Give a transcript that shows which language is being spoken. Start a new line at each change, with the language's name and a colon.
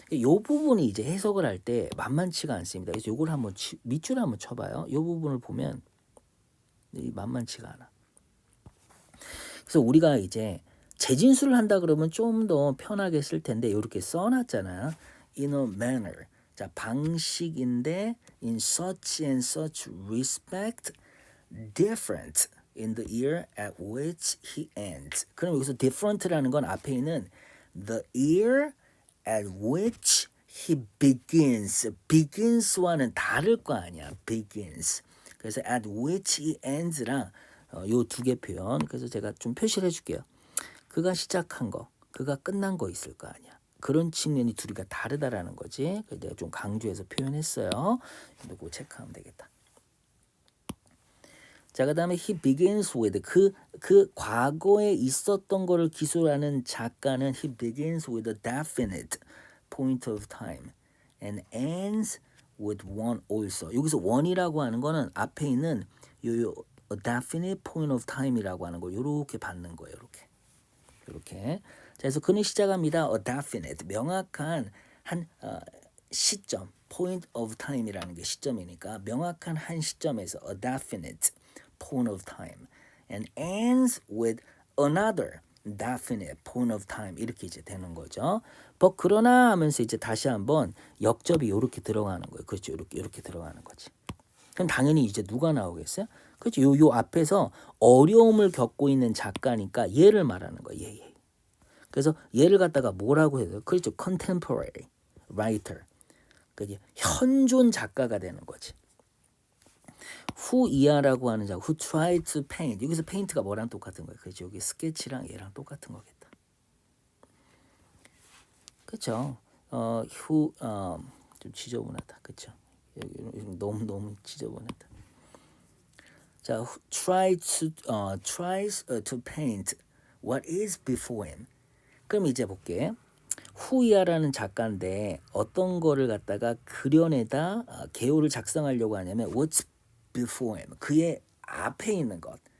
Korean: 이 부분이 이제 해석을 할 때 만만치가 않습니다. 그래서 요걸 한번 밑줄을 한번 쳐봐요. 이 부분을 보면 만만치가 않아. 그래서 우리가 이제 재진수를 한다 그러면 좀 더 편하게 쓸 텐데 이렇게 써놨잖아요.
English: In a manner.
Korean: 자 방식인데
English: in such and such respect different in the year at which he ends.
Korean: 그럼 여기서 different라는 건 앞에 있는
English: the year at which he begins.
Korean: begins와는 다를 거 아니야. begins. 그래서
English: at which he ends
Korean: 랑 요 두 개 표현. 그래서 제가 좀 표시를 해줄게요. 그가 시작한 거, 그가 끝난 거 있을 거 아니야. 그런 측면이 둘이가 다르다라는 거지. 그래서 내가 좀 강조해서 표현했어요. 이거 체크하면 되겠다.
English: 자, 그다음에 he begins with
Korean: 그 과거에 있었던 거를 기술하는 작가는
English: he begins with a definite point of time and ends with one also.
Korean: 여기서 one이라고 하는 거는 앞에 있는 요
English: a definite point of time
Korean: 이라고 하는 걸 요렇게 받는 거예요. 이렇게. 자, 그래서 그는 시작합니다.
English: a definite
Korean: 명확한 한 시점
English: point of time이라는 게
Korean: 시점이니까 명확한 한 시점에서
English: a definite point of time and ends with another definite point of time
Korean: 이렇게 이제 되는 거죠. 그러나 하면서 이제 다시 한번 역접이 이렇게 들어가는 거예요. 그렇죠. 이렇게 들어가는 거지. 그럼 당연히 이제 누가 나오겠어요? 그렇죠. 요 앞에서 어려움을 겪고 있는 작가니까 얘를 말하는 거예요. 얘. 그래서 얘를 갖다가 뭐라고 해요? 그렇죠.
English: contemporary writer.
Korean: 그게 현존 작가가 되는 거지.
English: who
Korean: 이하라고 하는 작가,
English: who tried to paint.
Korean: 여기서 paint가 뭐랑 똑같은 거예요? 그렇죠. 여기 스케치랑 얘랑 똑같은 거겠다. 그렇죠. who 좀 지저분하다. 그렇죠. 여기 너무 지저분하다.
English: 자, who tries to paint what is before him.
Korean: 그럼 이제 볼게. 후이아라는 작가인데 어떤 거를 갖다가 그려내다 개요를 작성하려고 하냐면
English: what's before him.
Korean: 그의 앞에 있는 것.